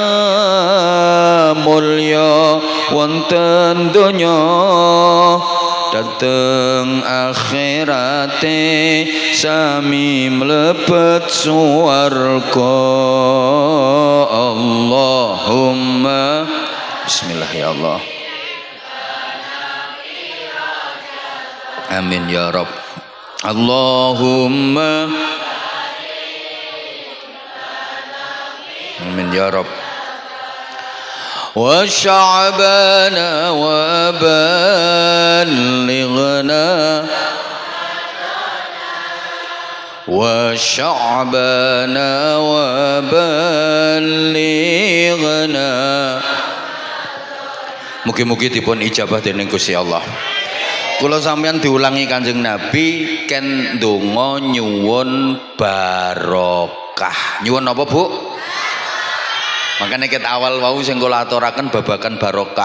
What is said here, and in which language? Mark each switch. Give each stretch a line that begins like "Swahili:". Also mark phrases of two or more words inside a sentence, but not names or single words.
Javanese: mulya wonten donya dateng akhirate sami mlebet swarga
Arabic: اللهم بسم الله يا الله آمين يا رب اللهم آمين يا رب Allahumma amin ya Rabb وشعبان وبلغنا وشعبان وبلغنا
Javanese: mugi-mugi dipun ijabah dening Gusti Allah. Kula sampeyan diulangi Kanjeng Nabi ken ndonga nyuwun barokah. Nyuwun apa, Bu? Makanya ket awal wau sing kula aturaken babagan barokah.